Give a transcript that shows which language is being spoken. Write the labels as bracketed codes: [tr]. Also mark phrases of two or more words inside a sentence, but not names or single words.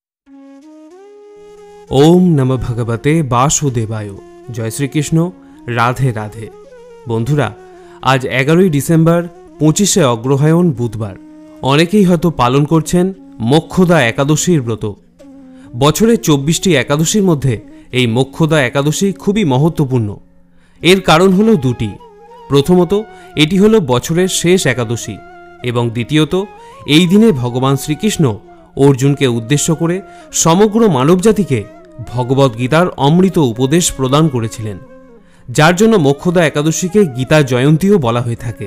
[sa] ओम नमः भगवते वासुदेवाय। [hi] जय श्रीकृष्ण। राधे राधे। [bn] বন্ধুরা আজ 11 ডিসেম্বর 25 অগ্রহায়ণ বুধবার। অনেকেই হয়তো পালন করছেন মোক্ষদা একাদশীর ব্রত। বছরে 24টি একাদশীর মধ্যে এই মোক্ষদা একাদশী খুবই महत्वपूर्ण। এর কারণ হলো দুটি। প্রথমত এটি হলো বছরের শেষ একাদশী এবং দ্বিতীয়ত এই দিনে ভগবান শ্রীকৃষ্ণ অর্জুনকে উদ্দেশ্য করে সমগ্র মানবজাতিকে ভগবত গীতার অমৃত উপদেশ প্রদান করেছিলেন, যার জন্য মোক্ষদা একাদশীকে গীতা জয়ন্তীও বলা হয়ে থাকে।